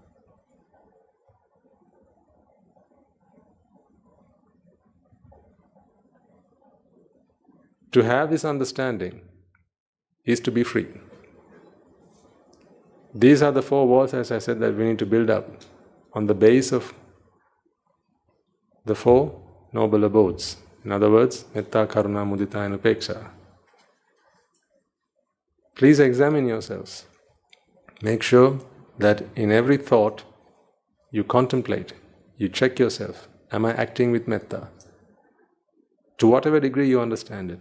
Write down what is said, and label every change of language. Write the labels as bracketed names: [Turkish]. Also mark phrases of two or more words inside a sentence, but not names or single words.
[English] To have this understanding is to be free. These are the four walls, as I said, that we need to build up on the base of the four noble abodes. In other words, [Pali] metta, karuna, mudita and upeksha. [English] Please examine yourselves. Make sure that in every thought you contemplate, you check yourself. Am I acting with metta? To whatever degree you understand it.